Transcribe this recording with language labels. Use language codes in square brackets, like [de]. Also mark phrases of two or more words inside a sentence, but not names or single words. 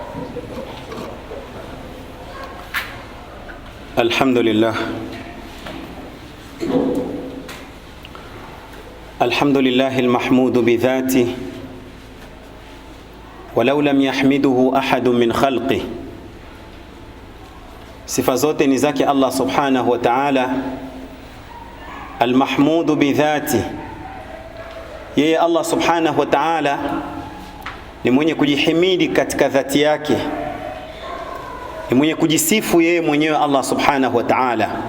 [ar] الحمد لله المحمود بذاته ولو لم يحمده أحد من خلقه. [sw] Sifa zote ni zake Allah [ar] سبحانه وتعالى, المحمود بذاته. [sw] Yeye Allah [ar] سبحانه وتعالى [sw] ni mwenye kujihimidi katika dhati yake, ni mwenye kujisifu yeye mwenyewe Allah [ar] سبحانه وتعالى.